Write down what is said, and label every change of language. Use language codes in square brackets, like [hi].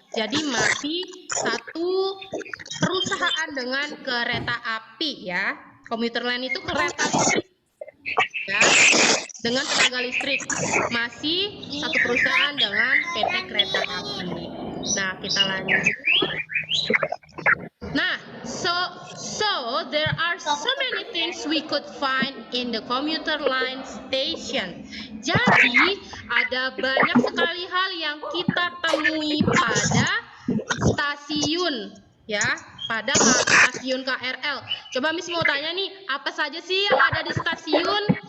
[id] Jadi masih satu perusahaan dengan kereta api ya. Komuter line itu kereta listrik ya, dengan tenaga listrik. Masih satu perusahaan dengan PT Kereta Api. Nah, kita lanjut. [en] Nah, so there are so many things we could find in the commuter line station. [id] Jadi, ada banyak sekali hal yang kita temui pada stasiun, ya, pada stasiun KRL. Coba Miss mau tanya nih, apa saja sih yang ada di stasiun?